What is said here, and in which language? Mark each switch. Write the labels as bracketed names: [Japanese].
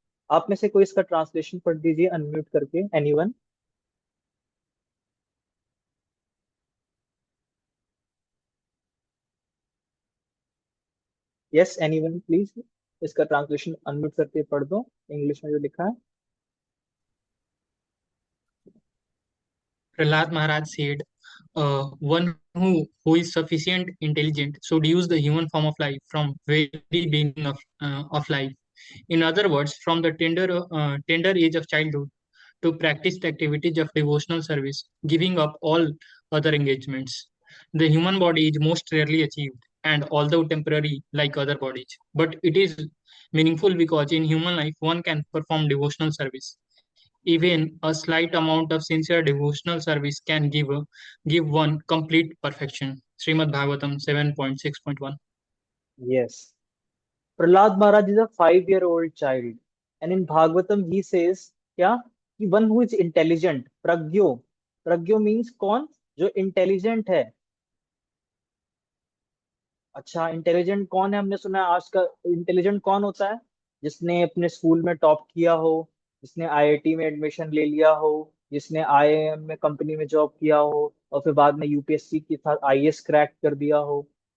[Hindi] आप में से कोई इसका ट्रांसलेशन पढ़ दीजिए अनम्यूट करके. एनीवन? [English] Yes, anyone please. [Hindi] इसका ट्रांसलेशन अनम्यूट करके पढ़ दो इंग्लिश में जो लिखा है. [English] Prahlad Maharaj said, one who is sufficient intelligent should use the human form of life from very beginning of life. In other words, from the tender age of childhood to practice the activities of devotional service, giving up all other engagements. The human body is most rarely achieved, and although temporary like other bodies, but it is meaningful because in human life one can perform devotional service. Even a slight amount of sincere devotional service can give one complete perfection. Srimad Bhagavatam 7.6.1. Yes. Prahlad Maharaj is a 5-year-old child. And in Bhagavatam he says, क्या? कि one who is intelligent, प्रज्ञो. [Hindi] प्रज्ञो means कौन? जो intelligent है. अच्छा, intelligent कौन है? हमने सुना है आज का इंटेलिजेंट कौन होता है? जिसने अपने स्कूल में टॉप किया हो, जिसने आईआईटी में एडमिशन ले लिया हो, जिसने आईआईएम में कंपनी में जॉब किया हो और फिर बाद में यूपीएससी के साथ आईएएस क्रैक कर दिया हो.